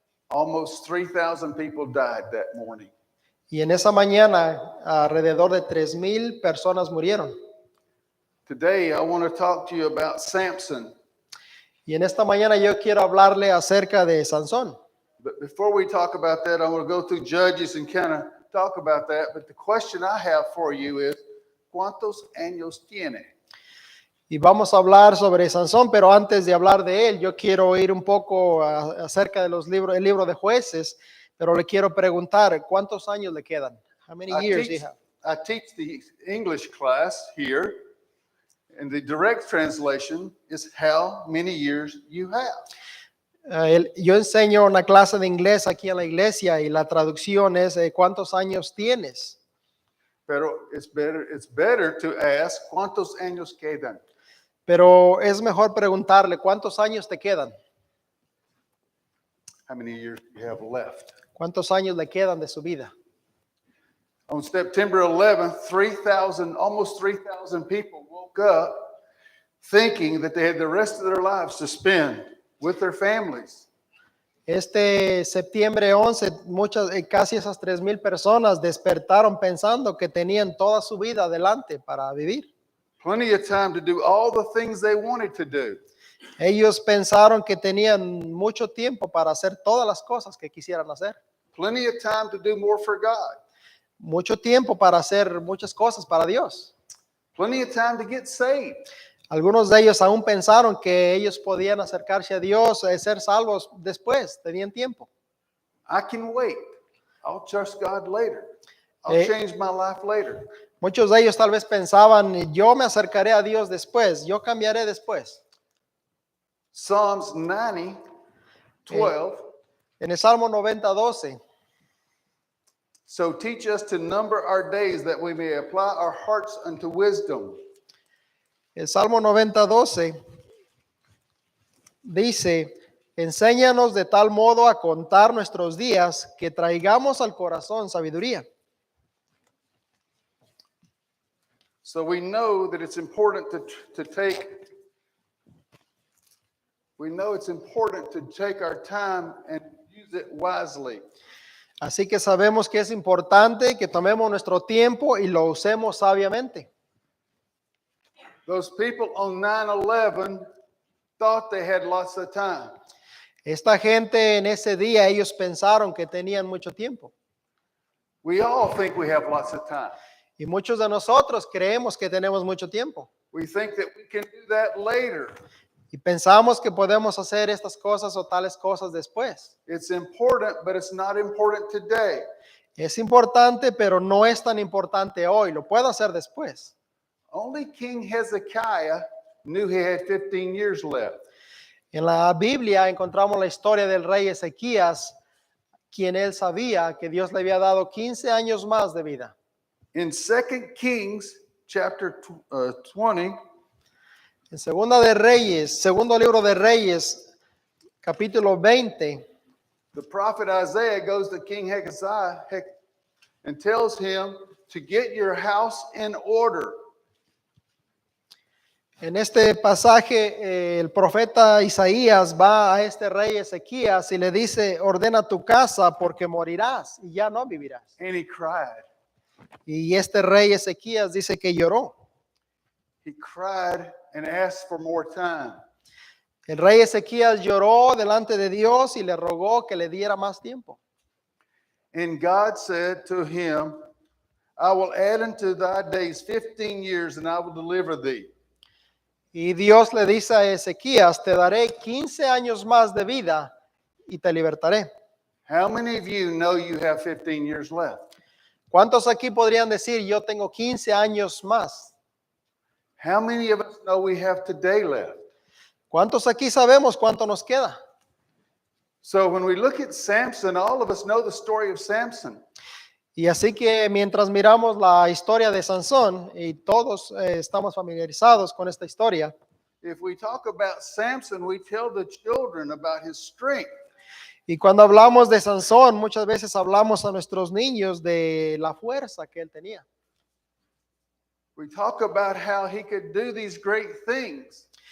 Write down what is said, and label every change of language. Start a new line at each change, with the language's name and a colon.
English: Almost 3,000 people died that morning.
Spanish: Y en esa mañana alrededor de 3,000 personas murieron.
English: Today I want to talk to you about Samson.
Spanish: Y en esta mañana yo quiero hablarle acerca de Sansón.
English: But before we talk about that, I want to go through Judges and kind of talk about that. But the question I have for you is,
Spanish: ¿cuántos años tiene? Y vamos a hablar sobre Sansón, pero antes de hablar de él, yo quiero oír un poco acerca de el libro de Jueces, pero le quiero preguntar, ¿cuántos años le quedan?
English: How many years do you have? I teach the English class here, and the direct translation is how many years you have.
Spanish: Yo enseño una clase de inglés aquí en la iglesia y la traducción es ¿cuántos años tienes? Pero
English: it's better to ask,
Spanish: ¿cuántos años quedan? Pero es mejor preguntarle, ¿cuántos años te quedan?
English: How many years you have left?
Spanish: ¿Cuántos años le quedan de su vida?
English: On September 11th, almost 3,000 people woke up thinking that they had the rest of their lives to spend with their families.
Spanish: Este septiembre 11, casi esas 3,000 personas despertaron pensando que tenían toda su vida adelante para vivir.
English: Plenty of time to do all the things they wanted to do.
Spanish: Ellos pensaron que tenían mucho tiempo para hacer todas las cosas que quisieran hacer.
English: Plenty of time to do more for God.
Spanish: Mucho tiempo para hacer muchas cosas para Dios.
English: Plenty of time to get saved.
Spanish: Algunos de ellos aún pensaron que ellos podían acercarse a Dios y ser salvos después, tenían tiempo.
English: I can wait. I'll trust God later. I'll change my life later.
Spanish: Muchos de ellos tal vez pensaban, yo me acercaré a Dios después, yo cambiaré después.
English: Psalms 90, 12.
Spanish: En el Salmo 90, 12.
English: So teach us to number our days that we may apply our hearts unto wisdom.
Spanish: El Salmo 90, 12 dice, enséñanos de tal modo a contar nuestros días que traigamos al corazón sabiduría.
English: So we know that it's important to take our time and use it wisely.
Spanish: Así que sabemos que es importante que tomemos nuestro tiempo y lo usemos sabiamente.
English: Those people on 9/11 thought they had lots of time.
Spanish: Esta gente en ese día, ellos pensaron que tenían mucho tiempo.
English: We all think we have lots of time.
Spanish: Y muchos de nosotros creemos que tenemos mucho tiempo.
English: We think that we can do that later.
Spanish: Y pensamos que podemos hacer estas cosas o tales cosas después.
English: It's important, but it's not important today.
Spanish: Es importante, pero no es tan importante hoy. Lo puedo hacer después.
English: Only King Hezekiah knew he had 15 years left.
Spanish: En la Biblia encontramos la historia del rey Ezequías, quien él sabía que Dios le había dado 15 años más de vida.
English: In 2 Kings chapter 20,
Spanish: En segundo libro de Reyes, capítulo 20,
English: the prophet Isaiah goes to King Hezekiah and tells him to get your house in order.
Spanish: en este pasaje el profeta Isaías va a este rey Ezequías y le dice, ordena tu casa porque morirás y ya no vivirás.
English: And he cried.
Spanish: Y este rey Ezequías dice que lloró.
English: He cried and asked for more time.
Spanish: El rey Ezequías lloró delante de Dios y le rogó que le diera más tiempo.
English: And God said to him, I will add unto thy days 15 years and I will deliver thee.
Spanish: Y Dios le dice a Ezequías, te daré 15 años más de vida y te libertaré.
English: How many of you know you have 15 years left?
Spanish: ¿Cuántos aquí podrían decir, yo tengo 15 años más?
English: How many of us know we have today left?
Spanish: ¿Cuántos aquí sabemos cuánto nos queda?
English: So when we look at Samson, all of us know the story of Samson.
Spanish: Y así que mientras miramos la historia de Sansón, y todos estamos familiarizados con esta historia,
English: If we talk about Samson, we tell the children about his strength.
Spanish: y cuando hablamos de Sansón, muchas veces hablamos a nuestros niños de la fuerza que él tenía.
English: We talk about how he could do these great things.